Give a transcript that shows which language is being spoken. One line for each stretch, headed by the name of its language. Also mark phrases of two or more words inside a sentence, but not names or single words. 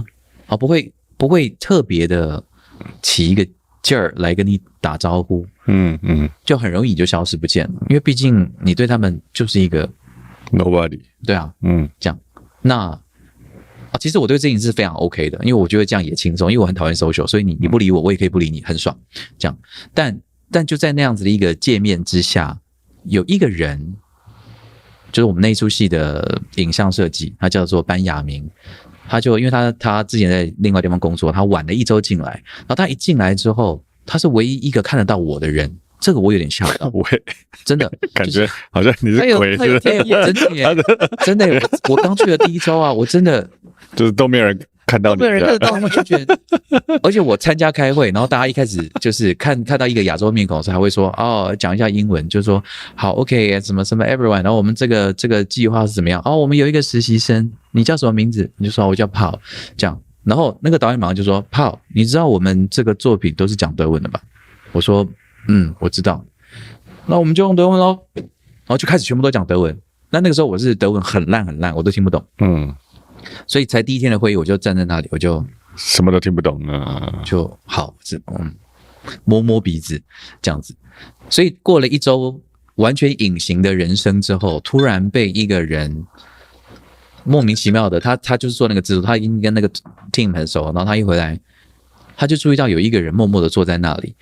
Chinese: 不會特別的起一個勁兒來跟你打招呼，就很容易就消失不見了，因為畢竟你對他們就是一個 nobody， 對啊，這樣。那其實我對這件事是非常 OK 的，因為我覺得這樣也輕鬆，因為我很討厭 social，所以你不理我，我也可以不理你，很爽，這樣。但就在那樣子的一個界面之下，有一個人，就是我們那一出戲的影像設計，他叫做班亞明。他就因為他之前在另外地方工作，他晚了1周進來，然後他一進來之後，他是唯一一個看得到我的人，這個我有點嚇到，真的感覺好像你是鬼似的，真的，我剛去的第1周啊，我真的就是都没有人看到你，没有人看得到，我就覺得，而且我參加開會，然後大家一開始就是看到一個亞洲面孔的時候，還會說講一下英文，就說好 OK 什麼 everyone， 然後我們這個計劃是怎麼樣？我們有一個實習生，你叫什麼名字？你就說我叫 Paul， 這樣，然後那個導演馬上就說 Paul， 你知道我們這個作品都是講德文的吧？我說我知道，那我們就用德文咯，然後就開始全部都講德文。那個時候我是德文很爛，我都聽不懂，所以才第一天的會議，我就站在那裡，我就什麼都聽不懂啊，就好，摸摸鼻子這樣子。所以過了一周完全隱形的人生之後，突然被一個人莫名其妙的，他就是做那個制作，他已經跟那個 team 很熟，然後他一回來，他就注意到有一個人默默的坐在那裡。